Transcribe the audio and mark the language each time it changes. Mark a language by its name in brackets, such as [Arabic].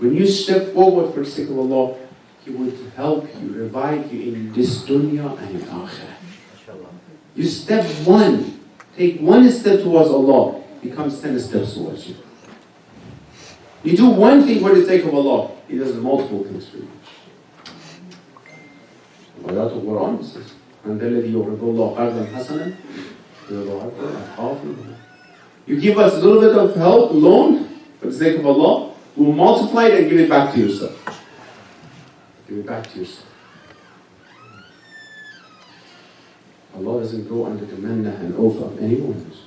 [English] When you step forward for the sake of Allah, He would help you, revive you in this dunya and in akhirah. You step one, take one step towards Allah, becomes 10 steps towards you. You do one thing for the sake of Allah, He does multiple things for you. Ayat al-Quran says, "And [Arabic] الذي يقرض الله قرضا حسنا يضاعفه." [English] You give us a little bit of help, loan, for the sake of Allah, we'll multiply it and give it back to yourself. Give it back to yourself. Allah doesn't go under the manna and oath of anyone.